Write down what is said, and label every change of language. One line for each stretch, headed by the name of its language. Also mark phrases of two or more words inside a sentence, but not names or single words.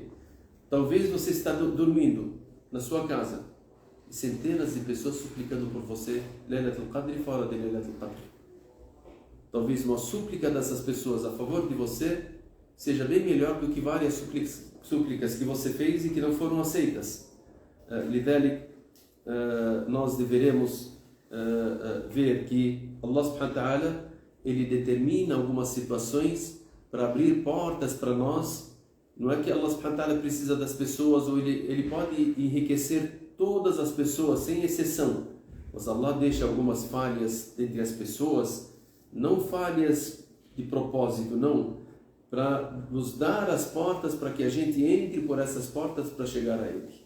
Portuguese: Talvez você está dormindo na sua casa e centenas de pessoas suplicando por você, Laylatul Qadr e fora de Laylatul Qadr. Talvez uma súplica dessas pessoas a favor de você seja bem melhor do que várias súplicas que você fez e que não foram aceitas. Lidalik, nós deveremos ver que Allah
Arabic: سبحانه وتعالى
Portuguese: ele determina algumas situações para abrir portas para nós. Não é que Allah
Arabic: سبحانه وتعالى
Portuguese: precisa das pessoas, ou ele pode enriquecer todas as pessoas sem exceção, mas Allah deixa algumas falhas entre as pessoas, não falhas de propósito, não, para nos dar as portas para que a gente entre por essas portas para chegar a Ele.